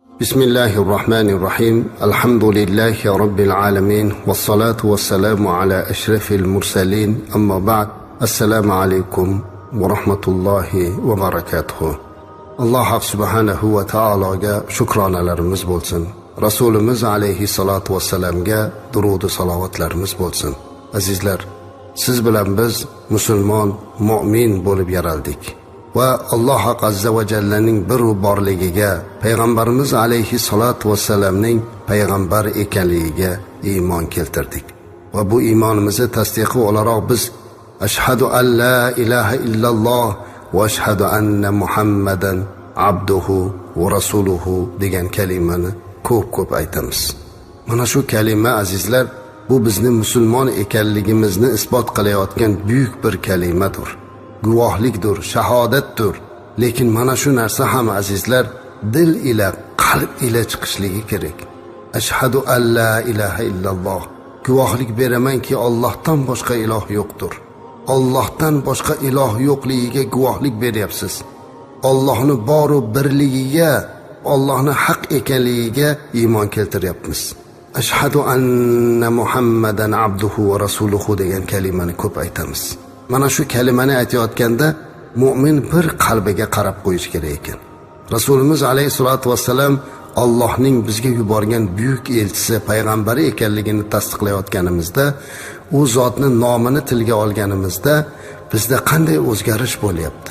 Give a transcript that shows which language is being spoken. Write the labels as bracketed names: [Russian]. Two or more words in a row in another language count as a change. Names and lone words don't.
[Arabic] بسم الله الرحمن الرحيم الحمد لله رب العالمين. والصلاة والسلام على أشرف المرسلين. أما بعد. السلام عليكم ورحمة الله وبركاته. [Uzbek] Alloh [Arabic] سبحانه وتعالى [Uzbek] shukronalarimiz bo'lsin. Rasulimiz [Arabic] عليه الصلاة والسلام [Uzbek] durud va salovatlarimiz bo'lsin. Azizlar, siz bilan biz musulmon, mu'min bo'lib yaraldik. Va Alloh [Arabic] عز وجل [Uzbek] bir borligiga, payg'ambarimiz [Arabic] عليه الصلاة والسلام [Uzbek] payg'ambar ekanligiga iymon keltirdik. Va bu iymonimizni tasdiqi o'laroq biz [Arabic] أشهد أن لا إله إلا الله وأشهد أن محمدا عبده ورسوله [Uzbek] degan kalimani ko'p aytamiz. Mana shu kalima azizlar, bu bizning musulmon ekanligimizni isbot qilayotgan buyuk bir kalimadir. Guvohlikdir, shahodatdir. Lekin mana shu narsa ham azizlar dil ila, qalb ila chiqishligi kerak. [Arabic] أشهد أن لا إله إلا الله. [Uzbek] Guvohlik beramanki Allohdan boshqa iloh yo'qdir. Allohdan boshqa iloh yo'qligiga guvohlik beryapsiz. Allohning boru birligiga, Allohning haq ekanligiga iymon keltiryapmiz. [Arabic] أشهد أن محمدا عبده ورسوله [Uzbek] degan kalimani ko'p aytamiz. Mana shu kalimani aytayotganda mu'min bir qalbiga qarab qo'yish kerak ekan. Rasulimiz [Arabic] عليه الصلاة والسلام [Uzbek] Allohning bizga yuborgan buyuk elchisi, payg'ambari ekanligini tasdiqlayotganimizda, u zotning nomini tilga olganimizda bizda qanday o'zgarish bo'lyapti?